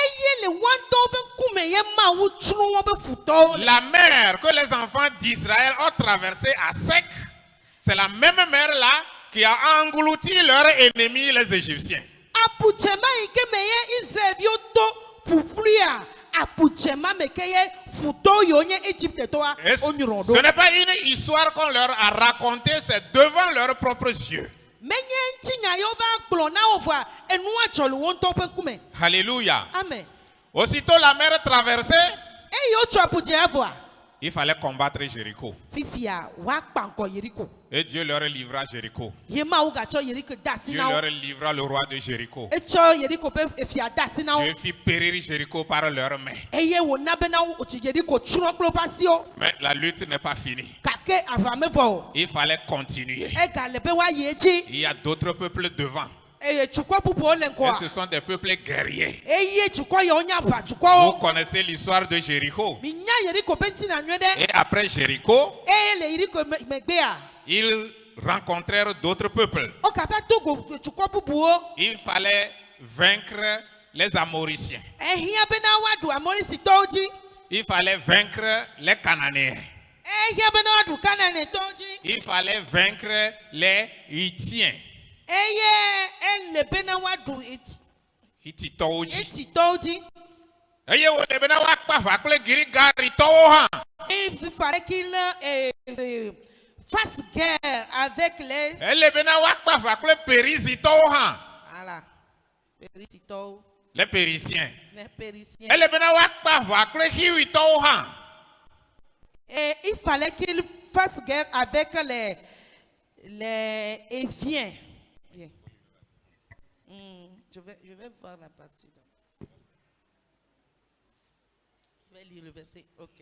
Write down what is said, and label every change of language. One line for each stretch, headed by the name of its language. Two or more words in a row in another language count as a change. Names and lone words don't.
French: La mer que les enfants d'Israël ont traversée à sec, c'est la même mer là qui a englouti leurs ennemis les Égyptiens. Et ce n'est pas une histoire qu'on leur a racontée, c'est devant leurs propres yeux.
Ewe: enti nya yo va gblɔ na wo vɔa enua dzɔ le wo ŋutɔ ƒe ŋkume.
French: Alléluia. Amen. Aussitôt la mer traversée,
Ewe: Eye wotso aƒudze vɔa
French: il fallait combattre Jéricho.
Ewe: fifia woakpa ŋkɔ Yeriko.
French: Et Dieu leur livra Jéricho.
Ewe: Ye Mawu gatsɔ Yeriko de asi
French: Dieu
Ewe: na wo.
French: leur livra le roi de Jéricho.
Ewe: Etsɔ Yeriko ƒe fia de asi na wo.
French: Dieu fit périr Jéricho par leurs mains.
Ewe: Eye wòna bena wotsi Yeriko tsrɔ̃ kple woƒe asiwo.
French: Mais la lutte n'est pas finie.
Ewe: Gake aʋa me vɔ o.
French: Il fallait continuer.
Ewe: Egale be woayi edzi.
French: Il y a d'autres peuples devant.
Ewe: Eye dukɔ bubuwo le
French: Et
Ewe: ŋgɔa.
French: ce sont des peuples guerriers.
Ewe: Eye dukɔ yewo nye aʋa
French: Vous
Ewe: dukɔwo.
French: connaissez l'histoire de Jéricho.
Ewe: Mi nya Yeriko ƒe ŋutina nyuie ɖe.
French: Et après Jéricho,
Ewe: Eye le Yeriko megbea.
French: ils rencontrèrent d'autres peuples.
Ewe: Wo kaka to go dukɔ bubuwo.
French: Il fallait vaincre les Amoriciens.
Ewe: Ehia bena woaɖu Amorisitɔwo dzi.
French: Il fallait vaincre les Cananéens.
Ewe: Ehia bena woaɖu Kananetɔwo dzi.
French: Il fallait vaincre les Hittiens.
Ewe: Eye ele bena woaɖu Hittitɔwo dzi. Etitɔwo dzi. Eye wòle bena woakpe aʋa kple Girigaritɔwo hã.
French: Il fallait qu'il fasse guerre avec les.
Ewe: Ele bena woakpe aʋa kple Périzitɔwo hã.
French: Voilà. Périsitɔwo. Les Périsiens. Les Périsiens.
Ewe: Ele bena woakpe aʋa kple Hiwitɔwo hã.
French: Et il fallait qu'il fasse guerre avec les Éviens. Bien. Je vais voir la partie. Je vais lire le verset. Ok.